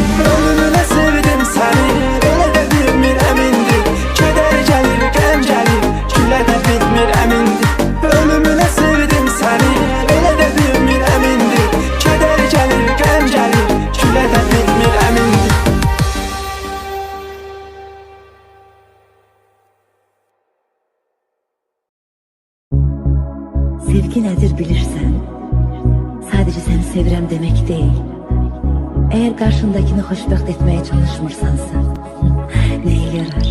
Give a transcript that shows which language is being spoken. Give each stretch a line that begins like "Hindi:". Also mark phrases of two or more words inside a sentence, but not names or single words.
Azerbaijani: Ölümünə sevdim səni, elə də bilmirəm indi. Kədər gəlir, qəm gəlir, gülə də bilmirəm indi. Ölümünə sevdim səni, elə də bilmirəm indi. Kədər gəlir, qəm gəlir, gülə də bilmirəm indi.
Turkish: Sevgi nedir bilirsen, sadece seni sevirem demek değil. Eğer karşındakini hoşbəxt etmeye çalışmırsansa, neye yarar?